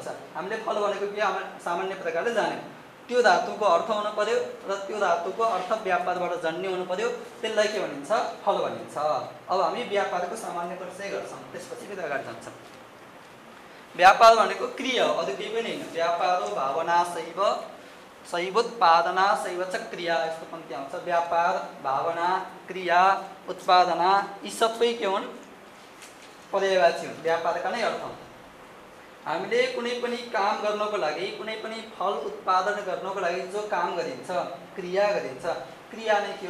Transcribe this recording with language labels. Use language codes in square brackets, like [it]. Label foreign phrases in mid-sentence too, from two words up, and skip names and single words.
[ne] हामीले फल भनेको के सामान्य प्रकारले जान्यौँ, त्यो धातुको अर्थ हुनु पर्यो र त्यो धातुको अर्थ व्यापारबाट जन्य हुनु पर्यो, त्यसलाई के भनिन्छ? फल भनिन्छ। अब हामी व्यापारको सामान्य परिचय गर्छौँ, त्यसपछि फेरि अगाडि जान्छौँ। व्यापार भनेको क्रिया हो, अरू केही पनि होइन। [sa] व्यापारो भावना शैव शैवोत्पादना शैव च क्रिया, [ne] यस्तो पङ्क्ति आउँछ। व्यापार, भावना, क्रिया, उत्पादना यी सबै के हुन्? पर्यायवाची हुन्, व्यापारका नै अर्थ हुन्। हामीले कुनै पनि काम गर्नको लागि, कुनै पनि फल उत्पादन गर्नको लागि जो काम गरिन्छ, क्रिया गरिन्छ, क्रिया नै के हो?